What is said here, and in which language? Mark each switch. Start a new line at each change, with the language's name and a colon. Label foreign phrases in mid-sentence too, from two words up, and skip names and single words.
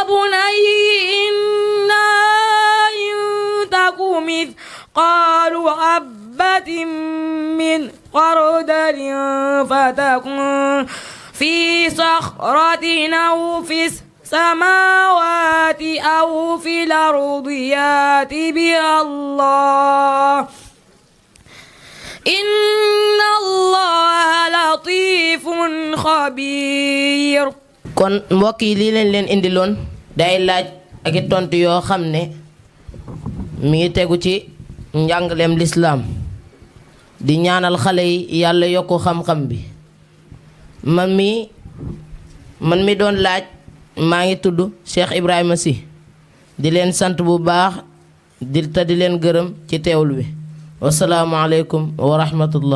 Arabic: بني إنا إن تك مثقال حبة من خردل فتكن في صخرة أو في السماوات أو في الأرض يأت بها الله إن الله لطيف خبير.
Wolof: kon mbokk yi lii leen indiloon day laaj ak i tontu yoo xam ne mi ngi tegu ci njàngaleem lislaam di ñaanal xale yi yàlla yokku xam-xam bi man mi doon laaj maa ngi tudd Cheikh Ibrahima Sy di leen sant bu baax di leen gërëm ci teewlu bi
Arabic: والسلام عليكم ورحمة الله.